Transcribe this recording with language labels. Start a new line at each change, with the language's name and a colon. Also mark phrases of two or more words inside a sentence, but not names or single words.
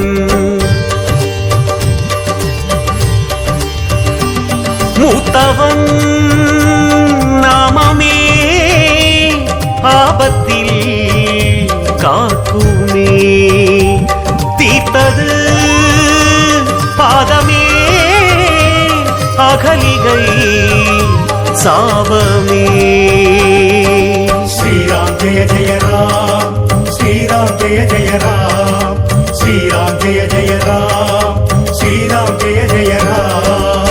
Tamil: மூத்தவன் நாமமே ஆபத்தில் காக்குமே, தீர்த்தது பாதமே அகலிகை சாபமே.
Hindi: श्रीराम जय जय राम, श्रीराम जय जय राम, श्रीराम जय जय राम, श्रीराम जय जय राम.